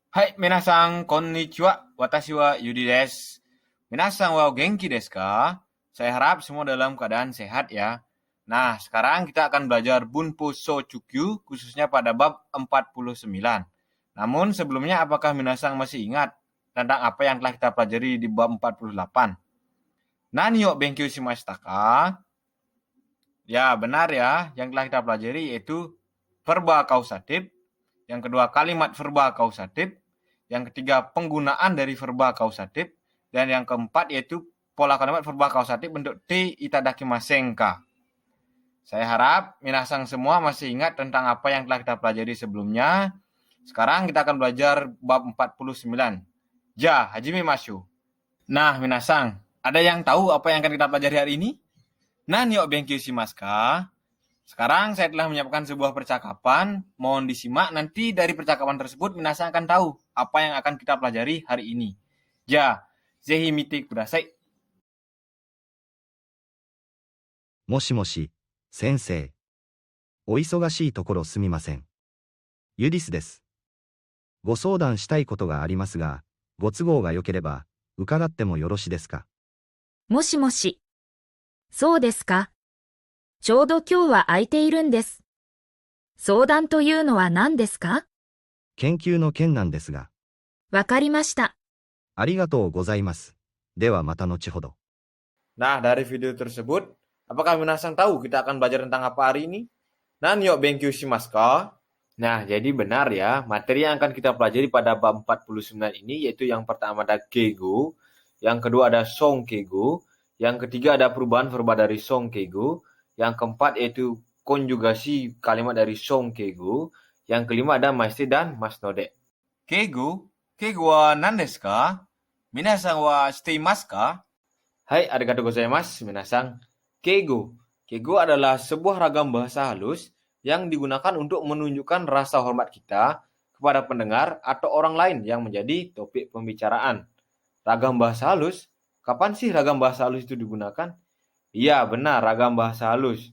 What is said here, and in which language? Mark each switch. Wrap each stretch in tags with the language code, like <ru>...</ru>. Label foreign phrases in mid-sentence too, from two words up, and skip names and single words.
<ja>はい、皆さん、こんにちは。私はYudiです. 皆さんは元気ですか?</ja> <id>Saya harap semua dalam keadaan sehat ya. Nah, sekarang kita akan belajar</id> <ja>文法中級,</ja> <id>khususnya pada bab 49. Namun sebelumnya, apakah minasan masih ingat tentang apa yang telah kita pelajari di bab 48?</id> <ja>何を勉強しましたか?</ja> <id>Ya, benar ya. Yang telah kita pelajari yaitu verba kausatif. Yang kedua, kalimat verba kausatif. Yang ketiga, penggunaan dari verba kausatif. Dan yang keempat yaitu pola kalimat verba kausatif bentuk</id> <ja>ていただきませんか.</ja> <id>Saya harap minasan semua masih ingat tentang apa yang telah kita pelajari sebelumnya. Sekarang kita akan belajar bab 49.</id> <ja>じゃ、始めましょう.</ja> <id>Nah, minasan, ada yang tahu apa yang akan kita pelajari hari ini?</id> <ja>何を勉強しますか?</ja> <id>Sekarang saya telah menyiapkan sebuah percakapan, mohon disimak, nanti dari percakapan tersebut minasan akan tahu apa yang akan kita pelajari hari ini.</id> <ja>じゃ、ぜひ見てください. もしもし、先生。お忙しいところすみません。ユディスです。ご相談したいことがありますが、ご都合が良ければ、伺ってもよろしですか？もしもし。そうですか。ちょうど今日は空いているんです。相談というのは何ですか？研究の件なんですが。わかりました。ありがとうございます。ではまた後ほど。</ja> <id>Nah, dari video tersebut, apakah minasan tahu kita akan belajar tentang apa hari ini?</id> <ja>何を勉強しますか?</ja> <id>Nah, jadi benar ya, materi yang akan kita pelajari pada bab 49 ini yaitu yang pertama ada keigo, yang kedua ada sonkeigo, yang ketiga ada perubahan verba dari sonkeigo, yang keempat yaitu konjugasi kalimat dari sonkeigo, yang kelima ada maiste dan masnode. Keigo?</id> <ja>敬語は何ですか？皆さんは知っていますか? はい、ありがとうございます、皆さん.</ja> <id>Keigo. Keigo adalah sebuah ragam bahasa halus yang digunakan untuk menunjukkan rasa hormat kita kepada pendengar atau orang lain yang menjadi topik pembicaraan. Ragam bahasa halus? Kapan sih ragam bahasa halus itu digunakan? Iya, benar, ragam bahasa halus.</id>